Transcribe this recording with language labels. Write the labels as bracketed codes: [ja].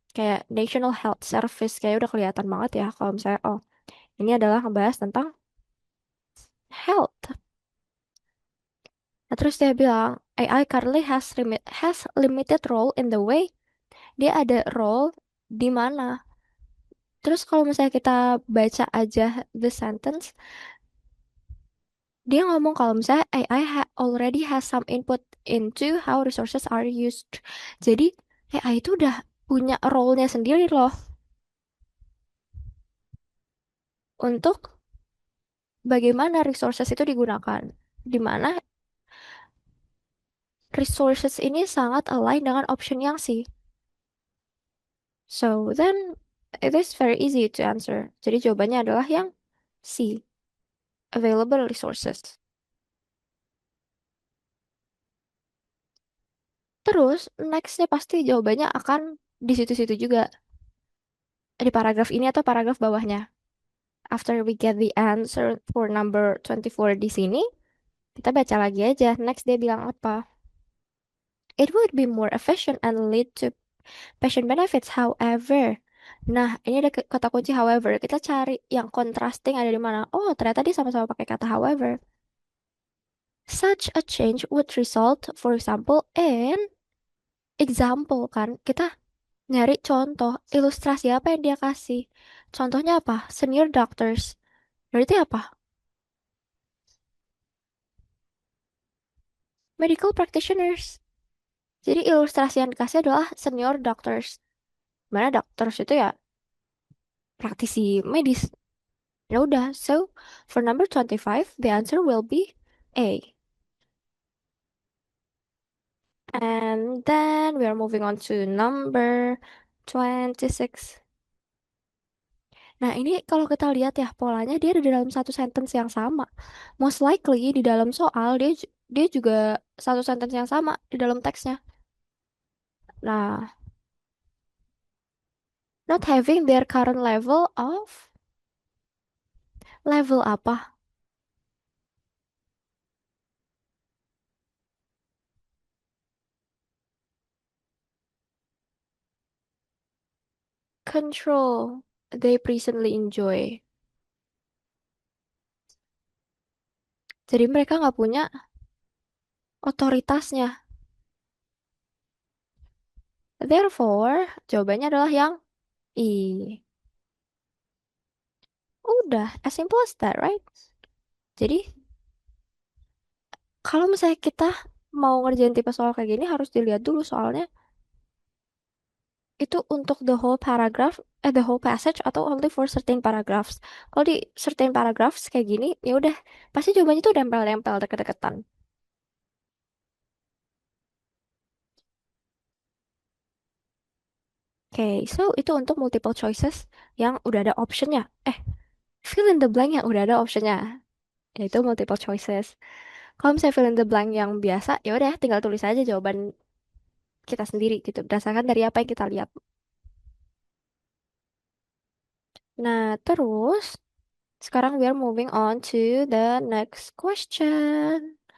[id] Kayak National Health Service, kayak udah kelihatan banget ya kalau misalnya, oh, ini adalah ngebahas tentang health. Nah, terus dia bilang, [en] AI currently has limited role in the way. [id] Dia ada role di mana. Terus kalau misalnya kita baca aja [en] the sentence, [id] dia ngomong kalau misalnya [en] AI already has some input into how resources are used. [id] Jadi AI itu udah punya role-nya sendiri loh untuk bagaimana resources itu digunakan. Di mana resources ini sangat align dengan option yang C. [en] So then it is very easy to answer. [id] Jadi jawabannya adalah yang C, available resources. Terus nextnya pasti jawabannya akan di situ-situ juga. Di paragraf ini atau paragraf bawahnya. [en] After we get the answer for number 24 [id] di sini, kita baca lagi aja. Next dia bilang apa? [en] It would be more efficient and lead to patient benefits. However, [id] Nah, ini ada kata kunci however. Kita cari yang contrasting ada di mana. Oh, ternyata dia sama-sama pakai kata however. [en] Such a change would result, for example, in example kan. [id] Kita nyari contoh, ilustrasi apa yang dia kasih. Contohnya apa? [en] Senior doctors. [id] Berarti apa? [en] Medical practitioners. [id] Jadi ilustrasi yang dikasih adalah senior doctors. Mana doctors itu ya praktisi medis. Ya udah, [en] so for number 25, the answer will be A. And then we are moving on to number 26. [id] Nah, ini kalau kita lihat ya polanya dia ada di dalam satu sentence yang sama. [en] Most likely [id] di dalam soal dia juga satu sentence yang sama di dalam teksnya. [en] Nah, not having their current level apa? Control they presently enjoy. [id] Jadi mereka nggak punya otoritasnya. Therefore, jawabannya adalah yang I. [en] Udah, as simple as that, right? [id] Jadi, kalau misalnya kita mau ngerjain tipe soal kayak gini, harus dilihat dulu soalnya itu untuk [en] the whole paragraph, the whole passage [id] atau [en] only for certain paragraphs. [id] Kalau di [en] certain paragraphs [id] kayak gini, ya udah, pasti jawabannya tuh nempel-nempel deket-deketan. Oke, so itu untuk multiple choices yang udah ada optionnya. [en] Fill in the blank [id] yang udah ada optionnya. [en] Yaitu multiple choices. [id] Kalau misalnya [en] fill in the blank [id] yang biasa, ya udah tinggal tulis aja jawaban kita sendiri gitu, berdasarkan dari apa yang kita lihat. Nah, terus sekarang [en] we are moving on to the next question.